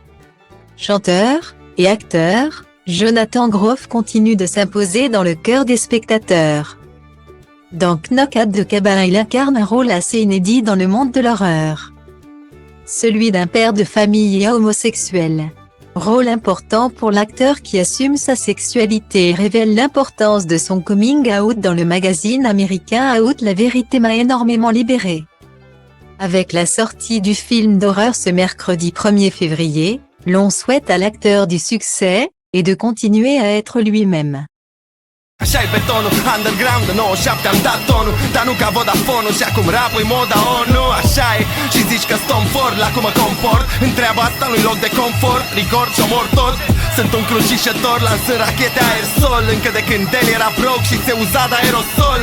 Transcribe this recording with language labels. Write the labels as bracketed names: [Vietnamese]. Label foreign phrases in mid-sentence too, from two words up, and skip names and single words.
[French] Chanteur et acteur, Jonathan Groff continue de s'imposer dans le cœur des spectateurs. Dans Knock de Cabin il incarne un rôle assez inédit dans le monde de l'horreur. Celui d'un père de famille homosexuel. Rôle important pour l'acteur qui assume sa sexualité et révèle l'importance de son [English] coming out [French] dans le magazine américain Out. La vérité m'a énormément libéré. Avec la sortie du film d'horreur ce mercredi 1er février, l'on souhaite à l'acteur du succès, et de continuer à être lui-même. [Romanian] Așa-i betonul, underground, 97 am dat tonul, dar nu ca Vodafone-ul și acum rap-ul moda ONU. Așa e, și zici că stom for, la cum mă comport, întreaba asta nu-i loc de confort, record și omor tot. Sunt un crucișător, lansând rachete aerosol, încă de când el era broke și se uza de aerosol.